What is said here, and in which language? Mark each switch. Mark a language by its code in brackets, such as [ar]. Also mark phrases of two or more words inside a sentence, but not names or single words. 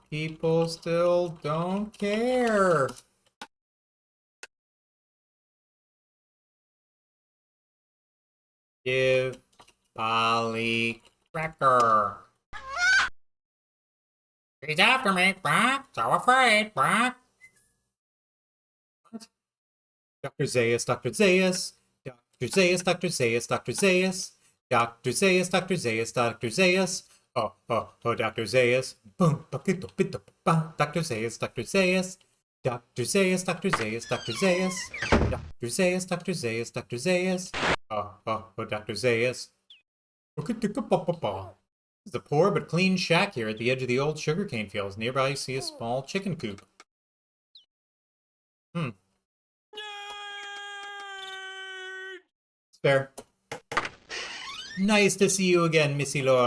[en] People still don't care. Give Polly cracker. She's after me, Brock. So afraid, Brock. What? Dr. Zaius, Dr. Zaius. Dr. Zaius, Dr. Zaius, Dr. Zaius. Dr. Zaius, Dr. Zaius, Dr. Zaius. Oh, Dr. Zaius. Boom, bakito, bito, ba. Dr. Zaius, Dr. Zaius. Dr. Zaius, Dr. Zaius, Dr. Zaius. Dr. Zaius, Dr. Zaius, Dr. Zaius. Oh, Dr. Zaius. This is a poor but clean shack here at the edge of the old sugarcane fields. Nearby, you see a small chicken coop. It's fair. Nice to see you again, Missy Laura.